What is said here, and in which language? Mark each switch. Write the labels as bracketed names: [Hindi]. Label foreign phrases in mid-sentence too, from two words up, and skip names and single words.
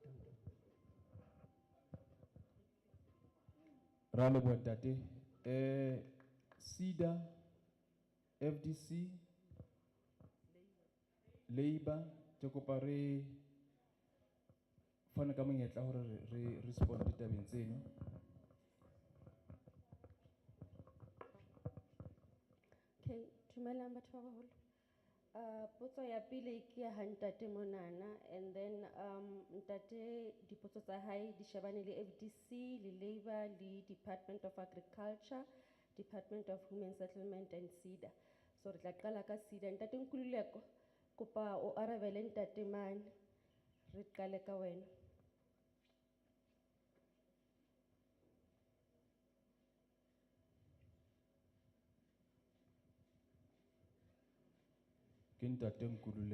[Southern Sotho] ra le bua ntate SIDA FDC Labor ke kopa re fana ka monyetla hore re respond ditabeng tseno Dumelang batho ba baholo. Potso ya pele ke ya ha ntate monana, [English] and then [Southern Sotho] ntate dipotso tsa hae di shebane le FDC, le Labour, le Department of Agriculture, Department of Human Settlement and SEDA. So re tla qala ka SEDA. Ntate Nkululeko, kopa o arabele ntate mane. Re qale ka wena. Ke ntate Nkululeko.